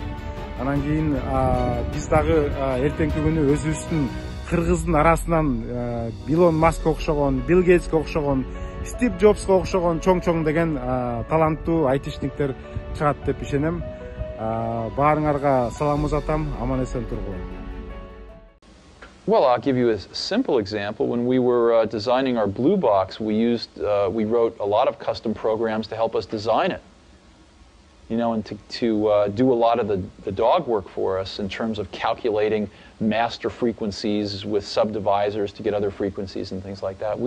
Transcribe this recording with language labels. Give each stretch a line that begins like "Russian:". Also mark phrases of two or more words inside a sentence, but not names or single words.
Kyrgyz: Анан кийин биз дагы эртеңки күнү өзүбүздүн кыргыздын арасынан Илон Маскка окшогон, Билл Гейтске окшогон, Стив Джобско окшогон чоң деген таланттуу айтишниктер чыгат деп ишенем. Баарыңарга салам узатам, аман эсен тургула.
English: Well, I'll give you a simple example. When we were designing our Blue Box, we wrote a lot of custom programs to help us design it. You know, and to do a lot of the dog work for us in terms of calculating master frequencies with subdivisors to get other frequencies and things like that.